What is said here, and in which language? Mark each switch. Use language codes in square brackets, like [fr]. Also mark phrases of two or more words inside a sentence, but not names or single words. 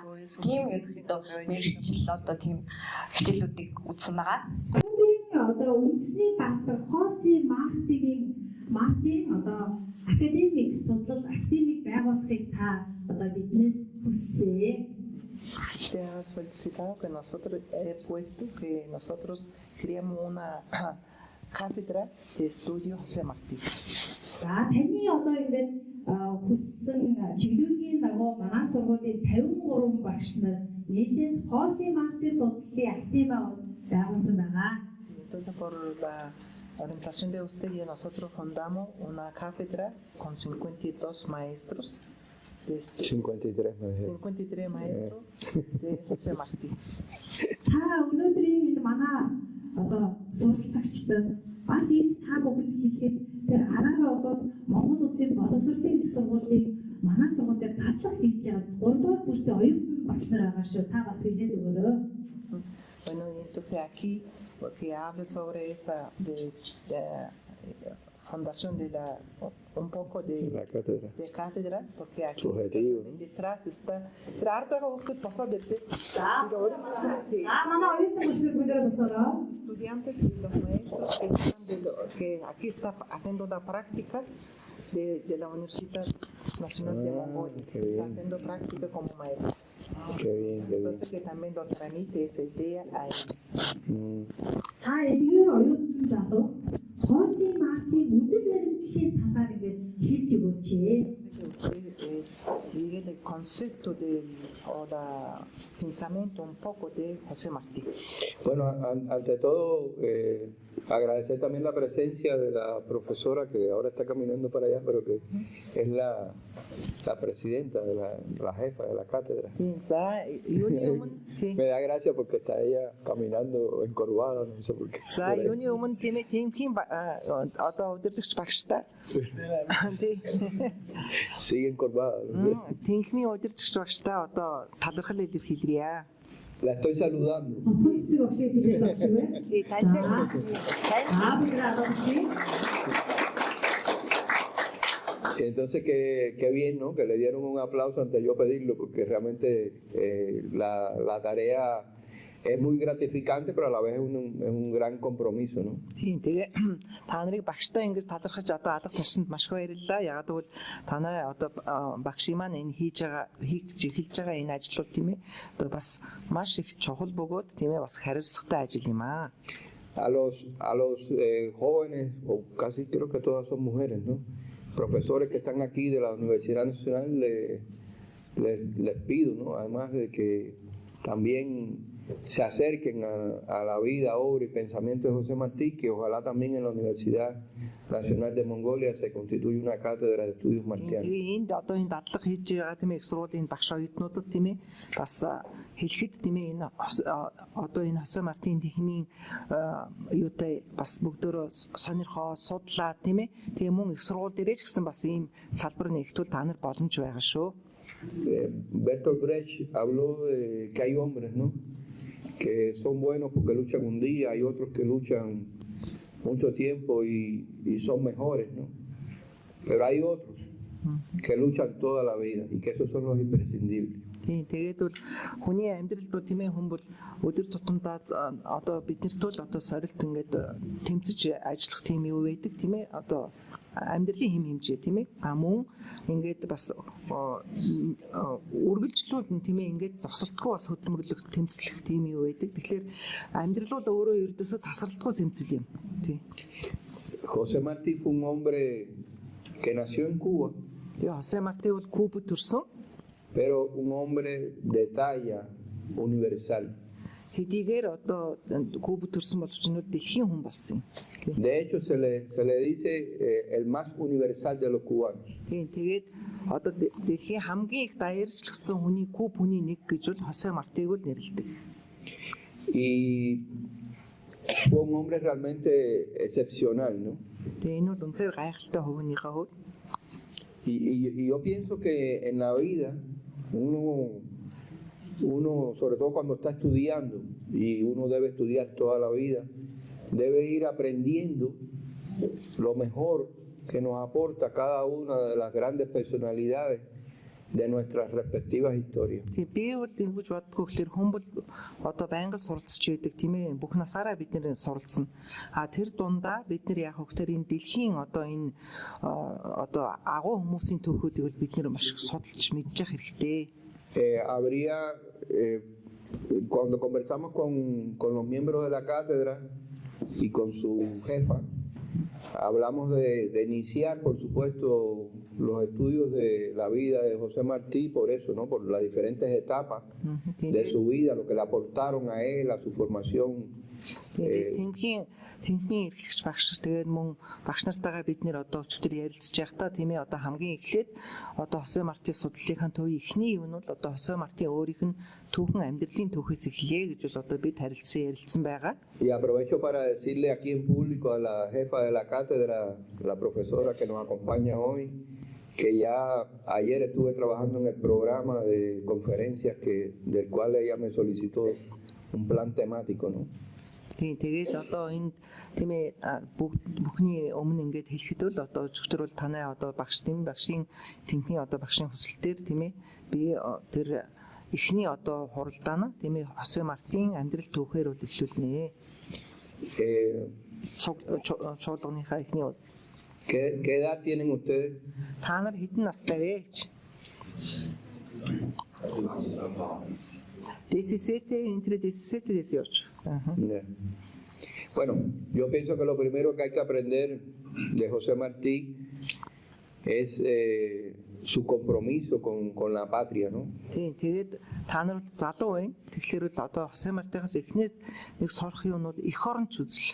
[mn] Тийм ерөнхийдөө мэргэжил одоо тийм хичээлүүдийг үзсэн байгаа. Кубын одоо үндэсний баатар Хоси Мартин одоо академик судлал академик байгуулахыг та одоо биднээс хүссээ. [es] Te has felicitado que nosotros puesto que nosotros creamos una cátedra de estudio José Martí. [mn] За таны одоо ингээд хүссэн чиглүүлгийн дагуу манай сургуулийн 53 багш нар нийлээд Хосе Марти судлалын актив байгуулсан байгаа. [es] Entonces por la orientación de usted y nosotros fundamos una cátedra con 52 maestros. 53 maestros. 53 maestros de José Martí. [mn] Та өнөөдрийн энэ манай одоо суралцагчдад бас энд та бүгд хэлэхэд тэр араараа болоод Монгол Улсын боловсролын их сургуулийн манай сургуульд татлах хийж байгаа 3 дугаар курсын оюутан багш нар байгаа шүү. Та бас хэлээд өгөөрэй. [es] Bueno, y entonces aquí porque hablo sobre esa de fundación de la un poco de La cátedra. cátedra porque aquí Subjetivo. detrás está tratando de pasar de [mn] Манай оюутан багш нар бүгдээ босороо. [es] estudiantes y los maestros que están que aquí está haciendo la práctica de la Universidad Nacional de Mongolia, qué está bien. haciendo práctica como maestro. Qué bien, qué bien. Entonces que también lo tramite esa idea a ellos. [mn] Та эдгээр оюутан залуус Хосе Марти үзэл баримтлалын талаар ингээд хэлж өгөөч. [es] Que usted diga el concepto o el pensamiento un poco de José Martí. Bueno, ante todo, agradecer también la presencia de la profesora que ahora está caminando para allá, pero que es la presidenta, la jefa de la cátedra. Me da gracia porque está ella caminando encorvada, no sé por qué. [mn] За юуны өмнө тийм одоо удирдагч багштай. [es] Sigue encorvada. No sé. [mn] Тэнхмийн удирдагч багштай одоо талархал илэрхийлье. [es] La estoy saludando. [mn] Хотын хэсэг багшийг хэлээд багш вэ? Тий таньтай Бүгд алгадчих. [es] Entonces, qué bien, ¿no? Que le dieron un aplauso antes de yo pedirlo, porque realmente la tarea es muy gratificante, pero a la vez es un gran compromiso, ¿no? [mn] Тийм тэгээ та нарыг багштай ингэж талархаж одоо алга турсанд маш их баярлалаа. Ягаад гэвэл танай одоо багшийн маань энэ хийж эхэлж байгаа энэ ажил бол тийм ээ одоо бас маш их чухал бөгөөд тийм ээ бас хариуцлагатай ажил юм аа. [es] A los jóvenes, o casi creo que todas son mujeres, ¿no? Profesores que están aquí de la Universidad Nacional, les pido, ¿no? Además de que también se acerquen a la vida, obra y pensamiento de José Martí, que ojalá también en la Universidad Nacional de Mongolia se constituya una cátedra de estudios martianos. [mn] Тэгээ энд одоо энэ дадлага хийж байгаа тийм ээ их сургуулийн багш оюутнуудад тийм ээ бас хэлэхэд тийм ээ энэ одоо энэ José Martí техникийн юутай бас бүгдөө сонирхоо судлаа тийм ээ тэгээ мөн их сургууль дээрээ ч гэсэн бас ийм салбар нэгтгэл та нар боломж байгаа шүү. [es] Bertolt Brecht habló de que hay hombres, ¿no? Que son buenos porque luchan un día, hay otros que luchan mucho tiempo y son mejores, ¿no? Pero hay otros que luchan toda la vida y que esos son los imprescindibles. [mn] Тийм тэгээд бол хүний амьдрал бол тийм ээ хүн бол өдөр тутамдаа одоо биднэрт бол одоо сорилт ингээд тэмцэж ажиллах тийм юу байдаг тийм ээ одоо амьдралын хэм хэмжээ тийм ээ мөн ингээд бас үргэлжлүүлэн тийм ээ ингээд зогсолтгүй бас хөдөлмөрлөх тэмцлэх тийм юу байдаг. Тэгэхээр амьдрал бол өөрөө ердөөсөө тасралтгүй тэмцэл юм тийм. [es] José Martí fue un hombre que nació en Cuba. [mn] José Martí бол Кубад төрсөн. [es] Pero un hombre de talla universal. [mn] Хэдийгээр одоо Кубад төрсөн боловч нь дэлхийн хүн болсон юм. [es] De hecho se le dice el más universal de los cubanos. [mn] Тийм тэгээд одоо дэлхийн хамгийн их даяарчлагдсан хүний Куб хүний нэг гэж бол José Martí-г л нэрлэдэг. [es] Y fue un hombre realmente excepcional, ¿no? [mn] Тэгээ энэ бол үнэхээр гайхалтай хувийнхаа хувьд. [es] Y yo pienso que en la vida uno, sobre todo cuando está estudiando, y uno debe estudiar toda la vida, debe ir aprendiendo lo mejor que nos aporta cada una de las grandes personalidades de nuestras respectivas historias. [mn] Тийм би бол ингэж боддгоо гэхээр хүн бол одоо байнга суралцж байдаг тийм ээ бүх насаараа бид нэр суралцсан. Тэр дундаа бид нэр яг хөөхтөр энэ дэлхийн одоо энэ одоо агуу хүмүүсийн түүхүүдийг бол бид нэр маш их судалж мэдчих хэрэгтэй. [es] Habría, cuando conversamos con los miembros de la cátedra y con su jefa, hablamos de iniciar, por supuesto, los estudios de la vida de José Martí, por eso, ¿no? Por las diferentes etapas de su vida, lo que le aportaron a él, a su formación. [mn] Тэнхмийн эрхлэгч багш тэгээд мөн багш нартайгаа бид нэр одоо өчигдөр ярилцж байхдаа тийм ээ одоо хамгийн эхлээд одоо Хосе Марти судлалынхаа төвийн эхний юм нь бол одоо Хосе Марти өөрийнх нь түүхэн амьдралын түүхээс эхлэе гэж бол одоо бид ярилцсан байгаа. [es] Y aprovecho para decirle aquí en público a la jefa de la cátedra, la profesora que nos acompaña hoy, que ya ayer estuve trabajando en el programa de conferencias del cual ella me solicitó un plan temático, ¿no? [mn] Тэгээд одоо энэ тийм ээ бүхний өмнө ингээд хэлэхэд бол одоо өчигдөр бол танай одоо багшийн тэнхний одоо багшийн хүсэлтээр тийм ээ би тэр эхний одоо хуралдаана тийм ээ Хосе Мартин амьдрал түүхээр бол эхлүүлнэ. Чуулганыхаа эхний бол [es] ¿Qué edad tienen ustedes? [mn] Та нар хэдэн настай вэ гэж? [es] 17, entre 17 y 18. Yeah. Bueno, yo pienso que lo primero que hay que aprender de José Martí es su compromiso con la patria, ¿no? [mn] Тэгээд та нар залуу байна. Тэгэхээр л одоо Хосе Мартигаас эхнээд нэг сурах юм бол эх оронч үзэл.